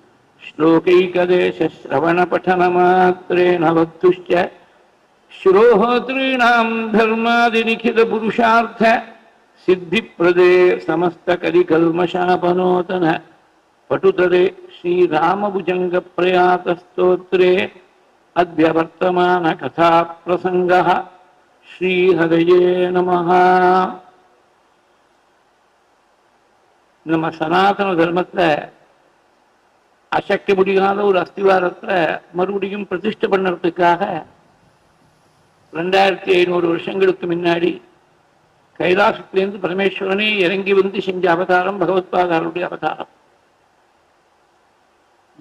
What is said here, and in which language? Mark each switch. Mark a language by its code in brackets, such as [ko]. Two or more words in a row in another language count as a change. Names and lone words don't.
[sa] श्लोकैकदेशश्रवणपठनमात्रेण वक्तुश्च श्रोहोतॄणां धर्मादिनिखिलपुरुषार्थ सिद्धिप्रदे समस्तकलिकल्मषापनोतन पटुतरे श्रीरामभुजङ्गप्रयातस्तोत्रे अद्य वर्तमानकथाप्रसङ्गः श्रीहरये नमः [ta] நம்ம சனாதன தர்மத்தை அசக்தி முடியாத ஒரு அஸ்திவாரத்தை மறுபடியும் பிரதிஷ்டை பண்ணுறதுக்காக 2500 வருஷங்களுக்கு முன்னாடி கைலாசத்திலிருந்து பரமேஸ்வரனே இறங்கி வந்து செஞ்ச அவதாரம் பகவத்பாதாருடைய அவதாரம்.